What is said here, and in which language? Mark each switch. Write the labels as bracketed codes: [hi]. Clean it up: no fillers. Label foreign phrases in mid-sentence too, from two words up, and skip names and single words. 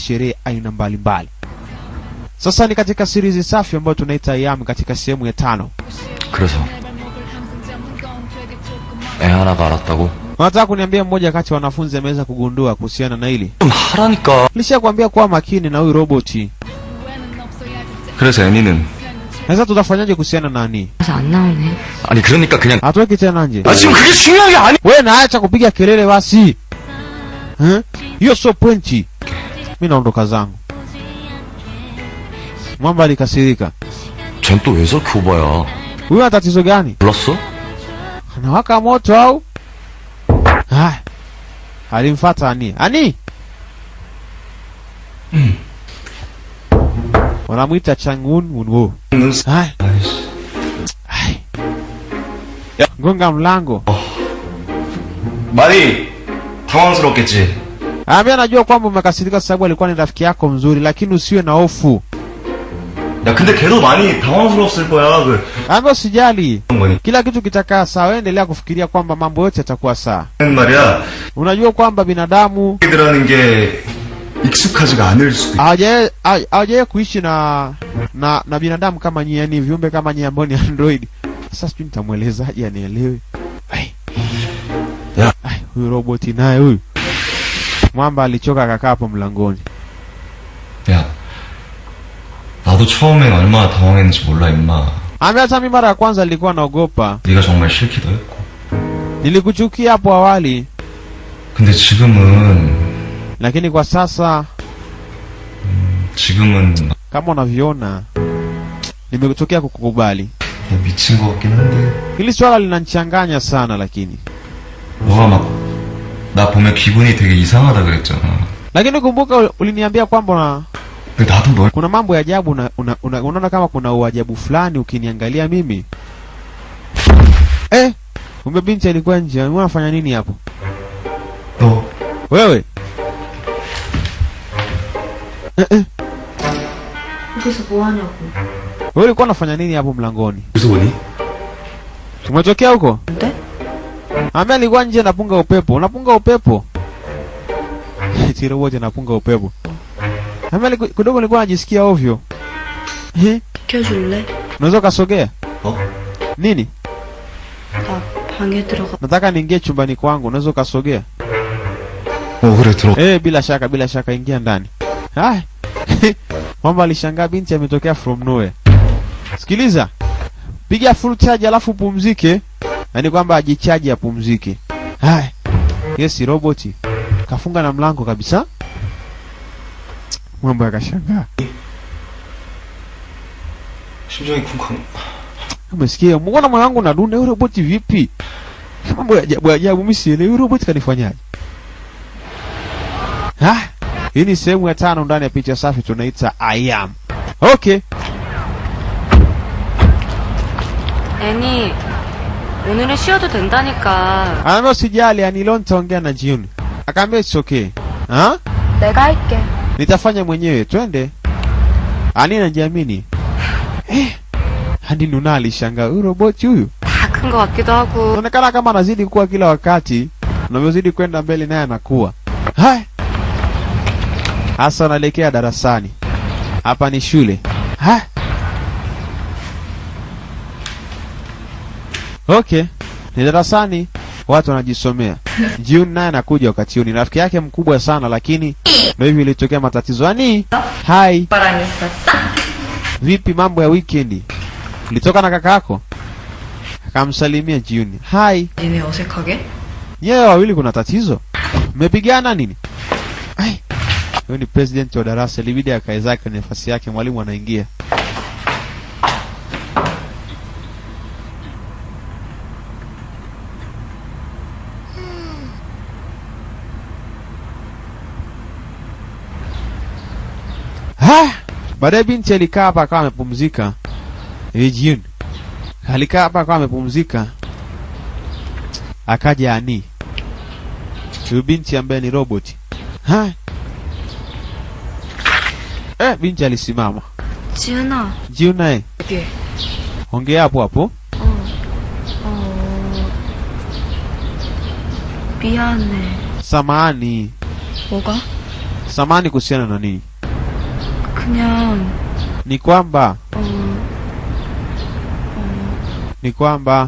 [sw] sherehe aina mbalimbali. Sasa ni katika series safi ambayo tunaita IAM katika sehemu ya 5. [ko] 그래서 애 하나가 알았다고? [sw] Unataka kuniambia mmoja kati ya wanafunzi ameweza kugundua kuhusiana na hili? [ko] 좀 하라니까. [sw] Nishakwambia kuwa makini na huyu roboti. [ko] 그래서 애니는 [sw] Sasa tutafanyaje kuhusiana na nani? [ko] 그래서 안 나오네. 아니 그러니까 그냥 [sw] Hatuweki tena nje. [ko] 아 지금 그게 중요한 게 아니. [sw] Wewe naacha kupiga kelele basi. Hiyo sio pointi. Mimi naondoka zangu. Mwamba alikasirika. [ko] 쟨 또 왜 저렇게 오바야? [sw] Huyu ana tatizo gani? [ko] 몰랐어? [sw] Anawaka moto au? Alimfuata Ani. Ani! Wanamuita Changun Wunwo. Gonga mlango. [ko] 많이 당황스럽겠지. [sw] Mimi najua kwamba umekasirika sababu alikuwa ni rafiki yako mzuri, lakini usiwe na hofu. [ko] 야 근데 걔도 많이 당황스러웠을 거야. [sw] Mimi usijali. Kila kitu kitakaa sawa, endelea kufikiria kwamba mambo yote yatakuwa sawa. [ko] 말이야. [sw] Unajua kwamba binadamu [ko] 들라는 게 익숙하지가 않을 수도. [sw] hawajaye kuishi na binadamu kama nyinyi, yani viumbe kama nyinyi ambao ni android. Sasa sijui nitamuelezaje anielewe. Huyu roboti naye huyu. Mwamba alichoka akakaa hapo mlangoni. [ko] 야. 나도 처음엔 얼마나 당황했는지 몰라 임마. [sw] Hata mimi mara ya kwanza nilikuwa naogopa. [ko] 네가 정말 싫기도 했고. [sw] Nilikuchukia hapo awali. [ko] 근데 지금은 [sw] Lakini kwa sasa [ko] 지금은 [sw] kama unavyoona nimekutokea kukukubali. [ko] 미친 것 같긴 한데. [sw] Hili swala linanichanganya sana lakini. [ko] 너가 막 나 보면 기분이 되게 이상하다 그랬잖아. [sw] Lakini kumbuka uliniambia kwamba [ko] 근데 나도 널 [sw] kuna mambo ya ajabu unaona kama kuna uajabu fulani ukiniangalia mimi. Kumbe binti alikuwa nje. Unafanya nini hapo? [ko] 너 [sw] Wewe? [ko] 여기서 뭐 하냐고. [sw] Wewe ulikuwa unafanya nini hapo mlangoni? [ko] 무슨 뭐니? [sw] Umetokea huko? [ko] 근데? [sw] Ambaye alikuwa nje anapunga upepo. Unapunga upepo? Tiro wote anapunga upepo. Ambaye kidogo nilikuwa najisikia ovyo. [ko] 비켜줄래? [sw] Unaweza kasogea? Nini? [ko] 나 방에 들어가. [sw] Nataka niingie chumbani kwangu. Unaweza kasogea? [ko] 그래 들어. [sw] Bila shaka ingia ndani. Mwamba alishangaa binti ametokea [en] from nowhere. [sw] Sikiliza. Piga [en] full charge [sw] alafu pumzike. Yaani kwamba ajichaji apumzike. Yes, roboti. Kafunga na mlango kabisa. Mwamba akashangaa. [ko] 심장이 쿵쾅. [sw] Umesikia? Mbona mwanangu nadunda yule roboti vipi? Mambo ya ajabu mimi sielewi yule roboti kanifanyaje. Hii ni sehemu ya 5 ndani ya picha safi tunaita IAM. Okay. [ko] 애니, 오늘은 쉬어도 된다니까. [sw] Anambia usijali, Anilon taongea na June. Akaambia [en] it's okay. [ko] 내가 할게. [sw] Nitafanya mwenyewe, twende. Ani anajiamini. Hadi Nuna alishangaa, huyu roboti huyu. [ko] 다 큰 것 같기도 하고. [sw] Inaonekana kama anazidi kukua kila wakati. Unavyozidi kwenda mbele naye anakuwa. Hasa anaelekea darasani. Hapa ni shule. Okay. Ni darasani watu wanajisomea. June naye anakuja wakati huu. Ni rafiki yake mkubwa sana lakini ndio hivi ilitokea matatizo. Ani? Hi. Vipi mambo ya weekend? Ulitoka na kaka yako? Akamsalimia June. Hi. [ko] 니네 어색하게? [sw] Nyewe wawili kuna tatizo? Mmepigana nini? Huyo ni president wa darasa, ilibidi akae zake kwenye nafasi yake, mwalimu anaingia. Baadaye binti alikaa hapa akawa amepumzika. June. Alikaa hapa akawa amepumzika. Akaja Ani. Huyu binti ambaye ni robot. Binti alisimama. [ko] 지은아. June. 여기. [sw] Ongea hapo hapo. [ko] 미안해. [sw] Samahani. [ko] 뭐가? [sw] Samani kuhusiana na nini? [ko] 그냥 [sw] Ni kwamba